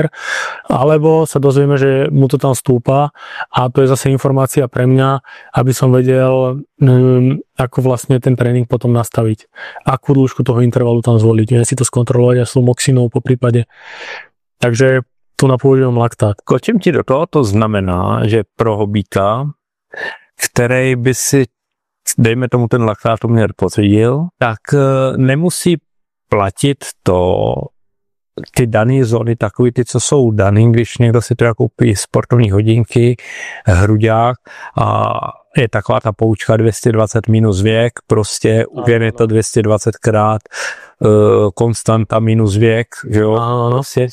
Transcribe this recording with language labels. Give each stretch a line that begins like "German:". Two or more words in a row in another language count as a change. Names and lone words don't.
Slovak: Alebo sa dozvieme, že mu to tam stúpa a to je zase informácia pre mňa, aby som vedel, ako vlastne ten tréning potom nastaviť. Akú dĺžku toho intervalu tam zvoliť. Viem si to skontrolovať aj s moxinou po prípade. Takže tu používam laktát.
Czech: Kočím ti do toho, to znamená, že pro hobíka, který by si dejme tomu ten laktátoměr potvrdil, tak nemusí platit ty dané zóny, takový ty, co jsou daný, když někdo si teda koupí sportovní hodinky, hruďák a je taková ta poučka 220 minus věk, prostě uvěn je to 220 krát konstanta minus věk, že jo?